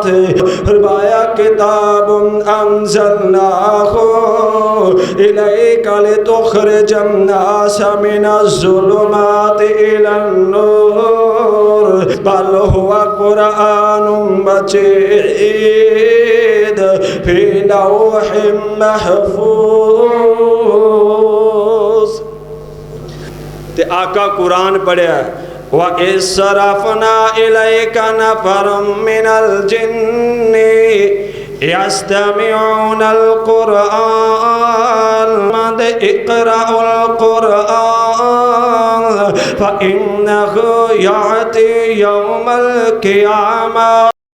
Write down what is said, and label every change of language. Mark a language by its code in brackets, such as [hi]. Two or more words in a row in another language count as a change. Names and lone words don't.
[ar] फरमाया كتاب أنزلناه إليك لتخرج الناس من الظلمات إلى النور بل هو قرآن مجيد في لوح محفوظ. [skr] تے آقا قرآن پڑھیا [ar] وإذ صرفنا إليك نفرا من الجن يستمعون القرآن مد اقرؤوا القرآن فإنه يأتي يوم القيامة.